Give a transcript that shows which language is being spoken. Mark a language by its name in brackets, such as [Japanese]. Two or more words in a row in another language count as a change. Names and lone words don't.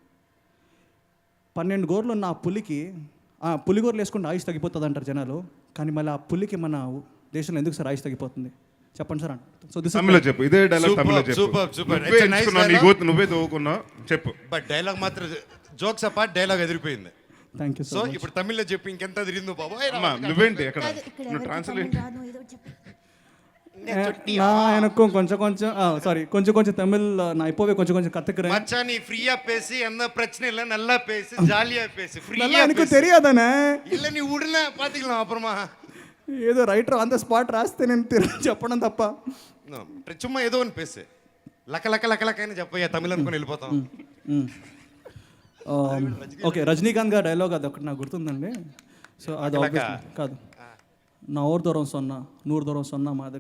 [Telugu] 12 గోర్లు ఉన్న ఆ పులికి పులిగోర్లు వేసుకుంటే ఆయుష్ తగ్గిపోతుంది అంటారు జనాలు, కానీ మళ్ళీ ఆ పులికి మన దేశంలో ఎందుకు సార్ ఆయుష్ తగ్గిపోతుంది చెప్పండి సార్. సో తమిళ్లో చెప్పు, ఇదే డైలాగ్ తమిళ్లో చెప్పు. నువ్వే తవ్వుకున్నావు చెప్పు. బట్ డైలాగ్ మాత్రం [English] jokes apart [Telugu] డైలాగ్ ఎదిరిపోయింది. [English] thank you. [Telugu] సో ఇప్పుడు తమిళ్లో చెప్పి ఇంకెంత తిరిగిందో బాబాయ్. నువ్వేంటి ఎక్కడ నువ్వు ట్రాన్స్లేట్ [Tamil] எனக்கும் கொஞ்சம் சாரி கொஞ்சம் தமிழ் நான் இப்போவே கொஞ்சம் கத்துக்கிறேன். மச்சான் நீ ஃப்ரீயா பேசி, எந்த பிரச்சனை இல்ல, நல்லா பேசி, ஜாலியா பேசி. ஃப்ரீயா எனக்கு தெரியாதானே? இல்ல நீ உடனே பாத்துக்கலாம் அப்புறமா. [Telugu] ఏదో [English] writer on the spot [Telugu] రాస్తే నేను చెప్పడం తప్ప சும்மா ఏదో అని పేసి లక లక లక లక అని చెప్పయ్యా, తమిళ్ అనుకుని వెళ్ళిపోతాం. ఓకే, రజనీకాంత్ గారి డైలాగ్ అది ఒకటి నాకు గుర్తుందండి. సో అది కాదు, [Tamil] நா ஊரு தூரம் சொன்னா 100 தூரம் சொன்னா மாதிரி.